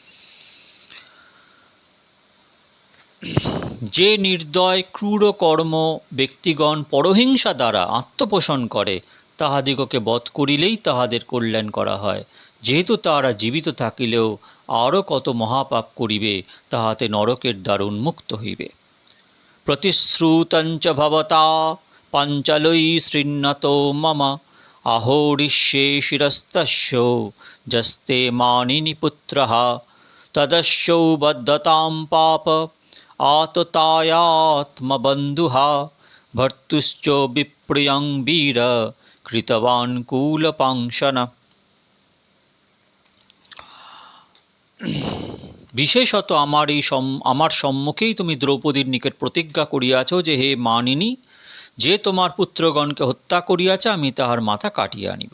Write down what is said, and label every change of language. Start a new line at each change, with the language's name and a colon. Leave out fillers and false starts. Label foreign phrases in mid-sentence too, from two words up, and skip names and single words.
Bangla: যে নির্দয় ক্রূর কর্ম ব্যক্তিগণ পরহিংসা দ্বারা আত্মপোষণ করে, তাহাদিগকে বধ করিলেই তাহাদের কল্যাণ করা হয়। যেহেতু তাহারা জীবিত থাকিলেও আরও কত মহাপাপ করিবে, তাহাতে নরকের দ্বার উন্মুক্ত হইবে।
Sanskrit: প্রতিশ্রুতঞ্চ ভবতা পাঞ্চালৈ শৃণ্বতো মম আহোরিষ্যে শিরস্তস্য যস্তে মানিনী পুত্রঃ তদস্যৌ বদ্ধতাং পাপ আততায়াত্মবন্ধুঃ ভর্তুশ্চ বিপ্রিয়ং বীর কৃতবান কুলপাংশন।
Bangla: বিশেষত আমার সম্মুখেই তুমি দ্রৌপদীর নিকট প্রতিজ্ঞা করিয়াছ যে, হে মানিনী, যে তোমার পুত্রগণকে হত্যা করিয়াছে আমি তাহার মাথা কাটিয়া আনিব।